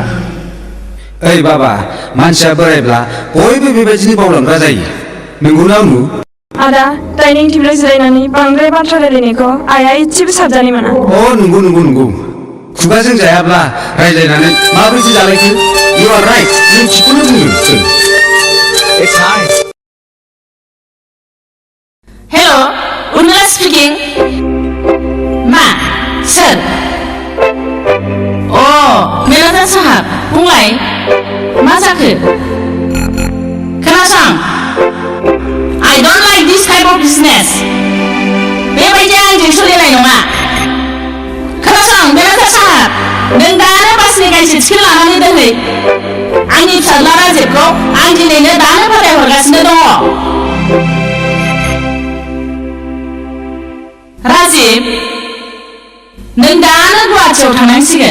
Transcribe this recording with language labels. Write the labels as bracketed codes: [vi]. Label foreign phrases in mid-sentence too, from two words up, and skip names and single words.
[brx] ओइ बाबा, मानसिया बोरायब्ला बयबो बेबायदिनो बावलांग्रा जायो. नंगौना अनु? आदा डाइनिं टेबोलाव जिरायनानै बांद्राय बाथ्रा रायलायनायखौ आइया एसेबो साबजानाय मोना. नंगौ. खुगाजों जायाब्ला रायज्लायनानै माबोरैथो जालायखो? [en] You are right. [brx] जों थिखौनो बुंदों. [en] It's nice. Hello Urmila speaking. [brx] मा सोर? मेनेजार साहाब बुंलाय मा जाखो? खोनासं, [en] I don't like this type of business. [brx] बेबायदि आंजों सोलिनाय नङा. खोनासं मेनेजार साहाब, नों दानो बासनि गांसे टिकेट लानानै दोनहै. आंनि फिसाज्ला राजिबखौ आं दिनैनो दानो फाथायहरगासिनो दङ. राजिब, नों दानो गुवाहाटियाव थांनांसिगोन.